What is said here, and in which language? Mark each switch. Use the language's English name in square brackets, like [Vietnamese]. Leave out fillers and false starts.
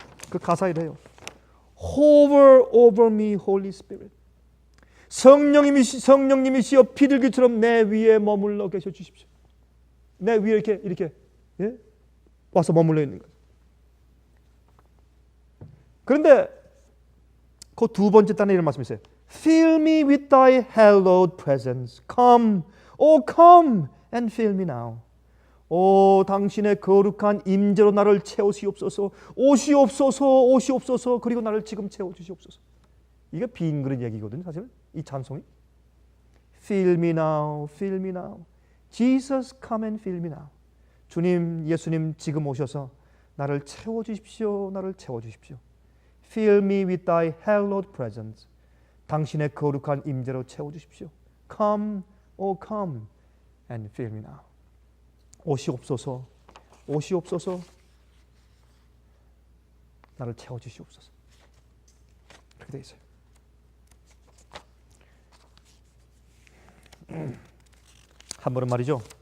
[Korean] 그 가사 이래요. [English] Hover over me, Holy Spirit. [Korean] 성령님이시여 비둘기처럼 내 위에 머물러 계셔 주십시오. 내 위에 이렇게 예? 와서 머물러 있는 거예요. 그런데 그 두 번째 단에 이런 말씀이 있어요. [English] Fill me with thy hallowed presence. Come, oh come and fill me now. [Korean] 오 당신의 거룩한 임재로 나를 채우시옵소서. 오시옵소서 오시옵소서. 그리고 나를 지금 채워주시옵소서. 이게 빈 그릇 얘기거든요. 사실 이 찬송이 [English] Fill me now, fill me now. Jesus come and fill me now. [Korean] 주님 예수님 지금 오셔서 나를 채워주십시오. 나를 채워주십시오. [English] Fill me with thy hallowed presence. [Korean] 당신의 거룩한 임재로 채워주십시오. [English] Come, oh come and fill me now. [Korean] 오시옵소서, 오시옵소서, 나를 채워주시옵소서. 그렇게 되어 있어요. 한 번은 말이죠.